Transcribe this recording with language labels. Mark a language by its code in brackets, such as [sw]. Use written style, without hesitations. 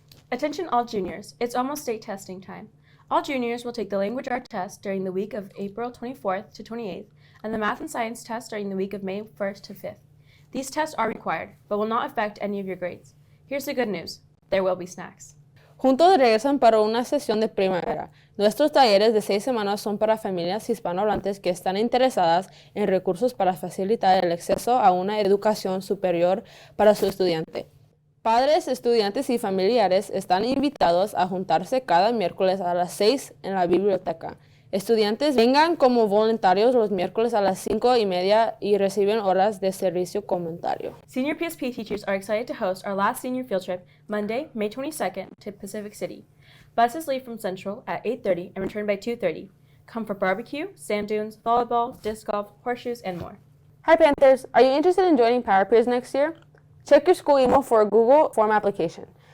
[en] Attention all juniors, it's almost state testing time. All juniors will take the language art test during the week of April 24th to 28th and the math and science test during the week of May 1st to 5th. These tests are required, but will not affect any of your grades. Here's the good news, there will be snacks. [es] Juntos regresan para una sesión de primavera. Nuestros talleres de 6 semanas son para familias hispanohablantes que están interesadas en recursos para facilitar el acceso a una educación superior para su estudiante. Padres, estudiantes y familiares están invitados a juntarse cada miércoles a las 6 en la biblioteca. Estudiantes vengan como voluntarios los miércoles a las 5:30 y reciben horas de servicio comentario. [en] Senior PSP teachers are excited to host our last senior field trip Monday, May 22nd to Pacific City. Buses leave from Central at 8:30 and return by 2:30. Come for barbecue, sand dunes, volleyball, disc golf, horseshoes, and more. Hi Panthers, are you interested in joining Power Peers next year? Check your school email for a Google form application.